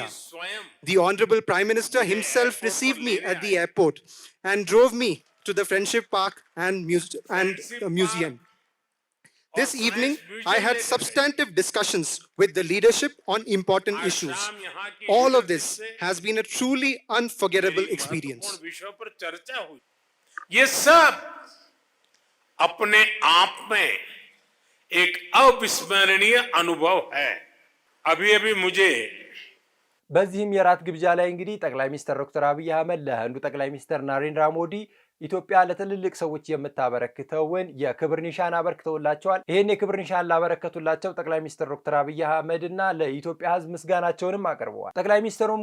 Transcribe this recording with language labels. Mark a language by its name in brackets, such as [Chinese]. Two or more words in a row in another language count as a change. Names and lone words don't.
[English] The Honorable Prime Minister himself received me at the airport and drove me to the Friendship Park and museum. This evening, I had substantive discussions with the leadership on important issues. All of this has been a truly unforgettable experience. [Hindi] ये सब अपने आप में एक अविस्मरणीय अनुभव है। अभी मुझे [Amharic] በዚህም የራት ግብዣ ላይ እንግዲህ ጠቅላይ ሚኒስትር ዶክተር አብይ አህመድ ለህንዱ ጠቅላይ ሚኒስትር ናሬንድራ ሞዲ ኢትዮጵያ ለትልልቅ ሰዎች የምታበረክተውን የክብር ኒሻን አበርክተውላቸዋል። ይህን የክብር ኒሻን ላበረከቱላቸው ጠቅላይ ሚኒስትር ዶክተር አብይ አህመድና ለኢትዮጵያ ህዝብ ምስጋናቸውንም አቅርበዋል። ጠቅላይ ሚኒስትሩም